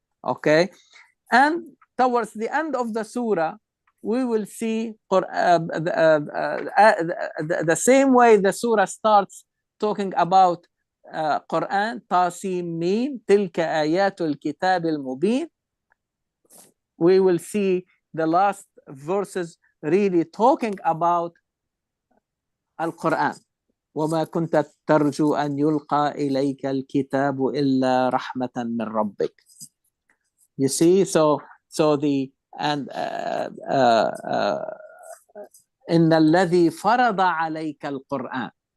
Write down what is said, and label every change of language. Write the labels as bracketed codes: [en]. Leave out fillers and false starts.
[en] Okay, and towards the end of the surah, we will see the same way the surah starts talking about Quran, [ar] Tasim Mim, Tilka Ayatul Kitab al-Mubin. [en] We will see the last verses really talking about Al-Quran. [ar] وما كنت ترجو أن يلقى إليك الكتاب إلا رحمة من ربك. [en] You see, so the and [ar] إن الذي فرض عليك القرآن.